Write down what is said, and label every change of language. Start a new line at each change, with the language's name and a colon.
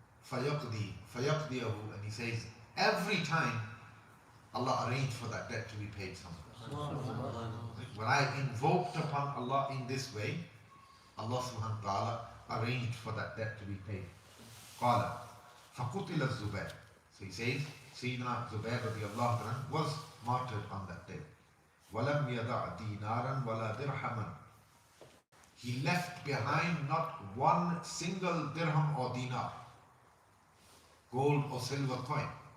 English: Fayaqdiyahu, and he says, every time Allah arranged for that debt to be paid somewhere. When I invoked upon Allah in this way, Allah subhanahu wa ta'ala arranged for that debt to be paid.
Arabic: Qala, فَقُتِلَ الزُّبَيْرُ.
English: So he says, Sayyidina Zubair radiallahu anhu was martyred on that day.
Arabic: وَلَمْ يَدَعْ دِينَارًا وَلَا دِرْحَمًا.
English: He left behind not one single dirham or dinar, gold or silver coin.